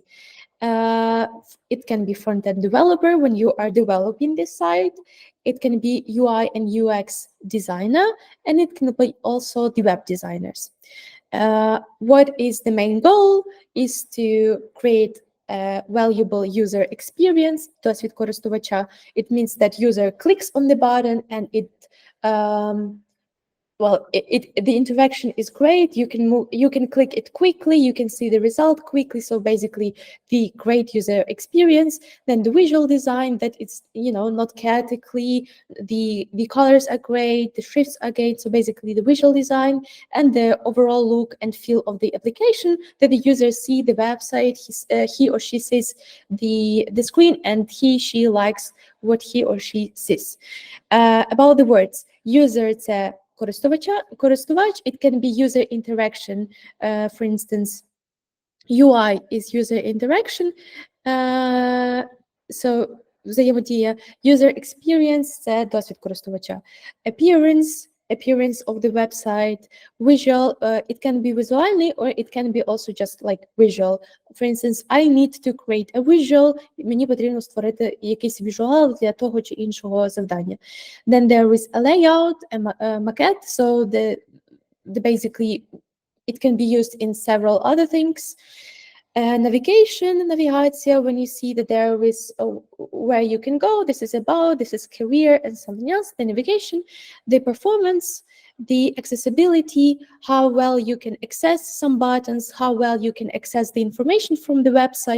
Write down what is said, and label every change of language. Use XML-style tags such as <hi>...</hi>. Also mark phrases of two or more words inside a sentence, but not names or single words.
<en>It can be front-end developer when you are developing this site. It can be UI and UX designer, and it can be also the web designers. What is the main goal? Is to create a valuable user experience.</en> <uk>Досвід користувача.</uk> <en>It means that user clicks on the button and the interaction is great. You can click it quickly, you can see the result quickly. So basically the great user experience. Then the visual design, that it's not chaotically, the colors are great, the shifts are great. So basically the visual design and the overall look and feel of the application, that the user see the website, he or she sees the screen, and she likes what he or she sees. About the words, user,</en> <uk>це користувач,</uk> <en>it can be user interaction. For instance, UI is user interaction. So взаємодія. User experience –</en> <uk>це досвід користувача.</uk> <en>Appearance of the website, visual, it can be visually or it can be also just like visual. For instance, I need to create a visual,</en> <uk>мені потрібно створити якийсь візуал для того чи іншого завдання.</uk> <en>Then there is a layout, a maquette, so basically it can be used in several other things. Navigation, when you see that there is where you can go, this is about, this is career and something else, the navigation, the performance, the accessibility, how well you can access some buttons, how well you can access the information from the website.</en>